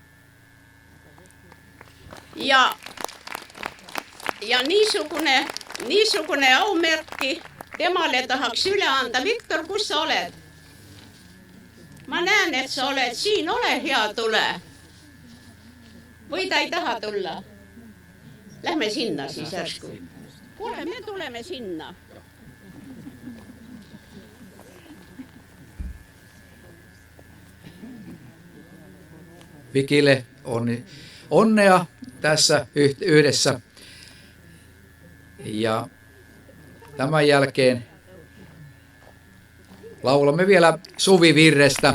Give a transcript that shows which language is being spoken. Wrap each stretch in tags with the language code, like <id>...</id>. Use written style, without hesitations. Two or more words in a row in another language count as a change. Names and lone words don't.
<et>Ja niisugune aumärki temale tahaks üle anda. Viktor, kus sa oled? Ma näen, et sa oled siin. Ole hea, tule. Või ta ei taha tulla? Lähme sinna siis järsku. Kuule, me tuleme sinna.</et> <fi>Vikille onnea tässä yhdessä. Ja tämän jälkeen Laulamme vielä Suvi-virrestä.</fi>